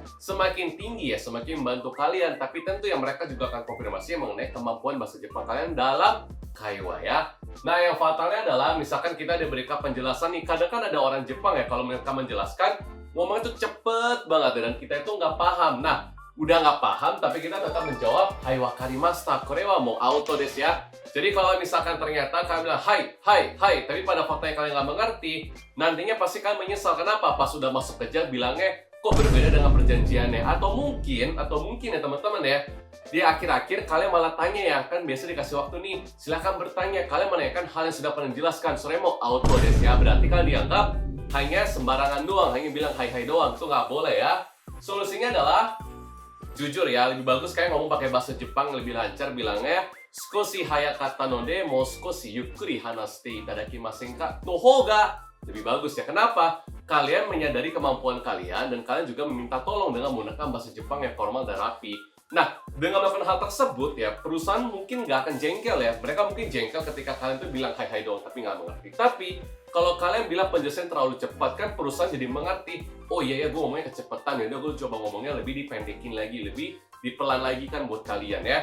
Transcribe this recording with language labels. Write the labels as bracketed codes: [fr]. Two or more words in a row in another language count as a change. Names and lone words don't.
[id] Semakin tinggi ya, semakin membantu kalian. Tapi tentu yang mereka juga akan konfirmasi mengenai kemampuan bahasa Jepang kalian dalam kaiwa ya. Nah, yang fatalnya adalah misalkan kita diberikan penjelasan nih, kadang kan ada orang Jepang ya kalau mereka menjelaskan ngomongnya tuh cepet banget dan kita itu nggak paham. Nah, udah nggak paham tapi kita tetap menjawab [ja] はい、分かりました、これはもうオートです [id] ya. Jadi kalau misalkan ternyata kalian bilang hai tapi pada faktanya kalian nggak mengerti, nantinya pasti kalian menyesal. Kenapa? Pas sudah masuk kerja bilangnya kok berbeda dengan perjanjiannya, atau mungkin ya teman-teman ya, di akhir-akhir kalian malah tanya ya, kan biasa dikasih waktu nih, silahkan bertanya, kalian menanyakan hal yang sudah pernah dijelaskan, [ja] それもうオートです [id] ya, berarti kalian dianggap hanya sembarangan doang, hanya bilang hai doang, itu nggak boleh ya. Solusinya adalah jujur ya, lebih bagus kayak ngomong pakai bahasa Jepang lebih lancar, bilangnya [ja] "少し速かったのでもう少しゆっくり話していただけませんか?" のほうが [id] lebih bagus ya. Kenapa? Kalian menyadari kemampuan kalian dan kalian juga meminta tolong dengan menggunakan bahasa Jepang yang formal dan rapi. Nah, dengan melakukan hal tersebut ya, perusahaan mungkin nggak akan jengkel ya. Mereka mungkin jengkel ketika kalian tuh bilang hai doang tapi nggak mengerti. Tapi kalau kalian bilang penjelasan terlalu cepat, kan perusahaan jadi mengerti, oh iya ya gue ngomongnya kecepatan, ya udah gue coba ngomongnya lebih dipendekin lagi, lebih dipelan lagi kan buat kalian ya.